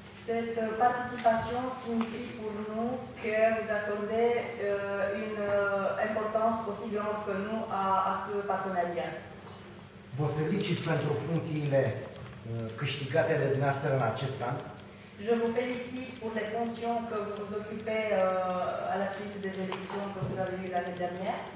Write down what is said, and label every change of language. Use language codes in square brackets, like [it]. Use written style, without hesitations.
[fr] Cette participation signifie pour nous que vous accordez une importance aussi grande que nous à ce partenariat. [ro] Vă felicit pentru funcțiile câștigate de dumneavoastră în acest an. [fr] Je vous félicite pour les fonctions que vous vous occupez à la suite des élections que vous avez eues l'année dernière.